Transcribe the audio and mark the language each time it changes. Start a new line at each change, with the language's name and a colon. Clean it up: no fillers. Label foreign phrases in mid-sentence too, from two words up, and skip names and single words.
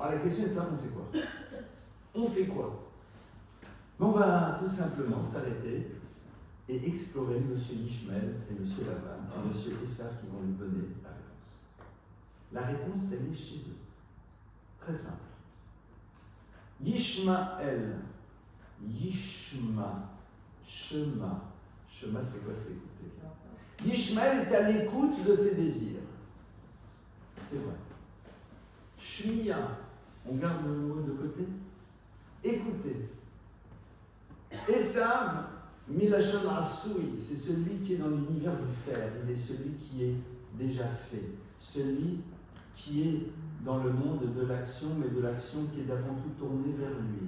French: Alors la question est de savoir, on fait quoi? On fait quoi? On va tout simplement s'arrêter et explorer M. Ishmael et M. Lavan et M. Esav qui vont nous donner la réponse. La réponse, elle est chez eux. Très simple. Yishmael. Yishma. Shema. Shema, c'est quoi? C'est écouter. Yishmael est à l'écoute de ses désirs. C'est vrai. Shmiya. On garde le mot de côté. Écoutez. Esav,
Hebrew: מלשון עשוי,
French: c'est celui qui est dans l'univers du faire, il est celui qui est déjà fait, celui qui est dans le monde de l'action, mais de l'action qui est avant tout tournée vers lui.